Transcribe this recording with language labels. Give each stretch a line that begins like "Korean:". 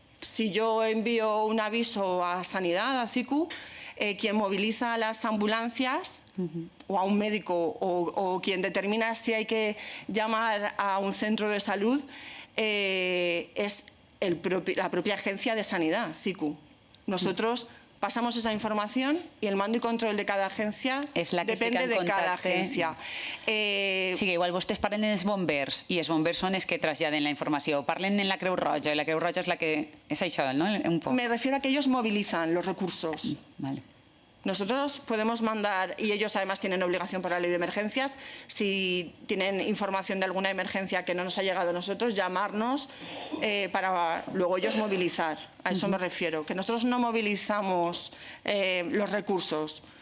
Spanish: Si yo envío un aviso a Sanidad, a CICU, quien moviliza a las ambulancias o a un médico o quien determina si hay que llamar a un centro de salud es la propia agencia de Sanidad, CICU. Nosotros pasamos esa información y el mando y control de cada agencia depende de cada agencia.
Catalan: Sí, que igual vostès parlen en els bombers i els bombers són els que traslladen la informació. Parlen en la Creu Roja i la Creu Roja és la que... És això, ¿no? Un poc.
Spanish: Me refiero a que ellos movilizan los recursos. Vale. Nosotros podemos mandar, y ellos además tienen obligación por la ley de emergencias, si tienen información de alguna emergencia que no nos ha llegado a nosotros, llamarnos para luego ellos movilizar. A eso me refiero, que nosotros no movilizamos los recursos.